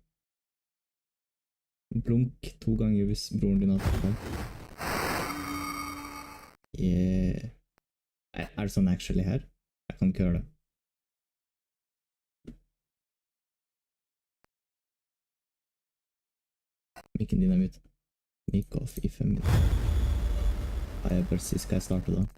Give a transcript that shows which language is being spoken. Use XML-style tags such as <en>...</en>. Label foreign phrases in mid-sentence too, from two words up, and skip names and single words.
<no>Blunk 2 ganger hvis broren din har tatt av. Yeah. Er det sånn actually her? Jeg kan ikke høre det. Mikken din er mute. Make off i 5 minutter. Nei, jeg bare sier skal jeg starte da.</no>